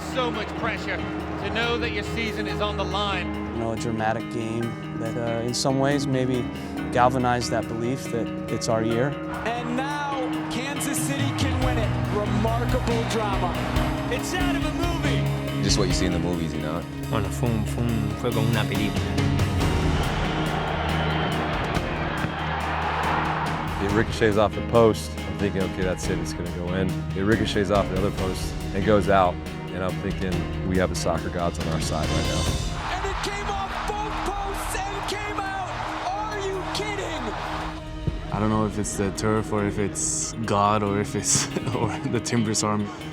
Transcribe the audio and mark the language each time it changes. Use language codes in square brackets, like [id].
[en] So much pressure to know that your season is on the line. A dramatic game that in some ways maybe galvanized that belief that it's our year. And now Kansas City can win it. Remarkable drama. It's out of a movie. Just what you see in the movies, [es] Bueno, fue como una película. [en] It ricochets off the post. I'm thinking, okay, that's it, it's gonna go in. It ricochets off the other post and goes out. And I'm thinking, we have the soccer gods on our side right now. And it came off both posts and came out. Are you kidding? I don't know if it's the turf or if it's God or if it's or the Timbers arm.